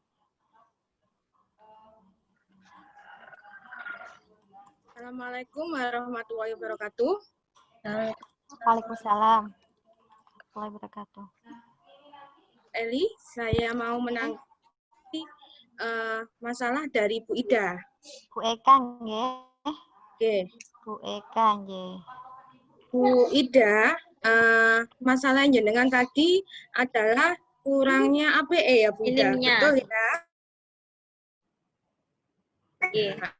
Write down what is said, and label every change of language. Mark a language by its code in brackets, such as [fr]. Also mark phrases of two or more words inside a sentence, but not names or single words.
[ar] السلام عليكم ورحمة الله وبركاته. وعليكم السلام ورحمة الله وبركاته. [id] Eli, saya mau menanggapi masalah dari Bu Ida. Bu Eka nggih. Oke. Bu Eka nggih. Bu Ida, masalah jenengan tadi adalah kurangnya APE ya Bu Ida. Minimnya. Betul ya? Nggih.